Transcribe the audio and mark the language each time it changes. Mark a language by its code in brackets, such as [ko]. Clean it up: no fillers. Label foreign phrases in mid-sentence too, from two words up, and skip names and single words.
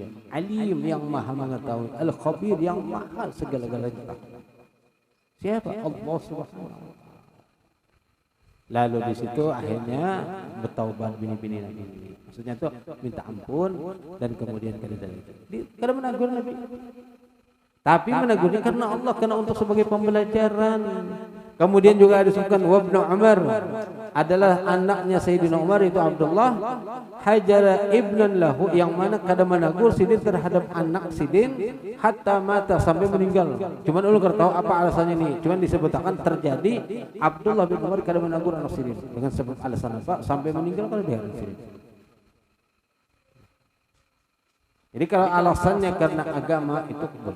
[id] Alim yang maha mengetahui. Al-khabir yang maha segala-galanya. Siapa? Allah [ar] Subhanahu wa taala. [id] Lalu di situ akhirnya bertaubat bini-bini Nabi. Maksudnya itu minta ampun dan kemudian kada menagur Nabi. Tapi menagurnya karena Allah, karena untuk sebagai pembelajaran. Kemudian juga disebutkan Ibnu Umar adalah anaknya Sayyidina Umar itu Abdullah [ar] hajara ibnan lahu, [bjn] yang mana kada menagur sidin terhadap anak sidin [ar] hatta mata, [bjn] sampai meninggal. [id] Cuman ulun tahu apa alasannya ini. Cuman disebutkan terjadi Abdullah bin Umar kada menagur anak sidin dengan sebab alasan apa sampai meninggal kada dia sidin. Jadi kalau alasannya karena agama itu boleh.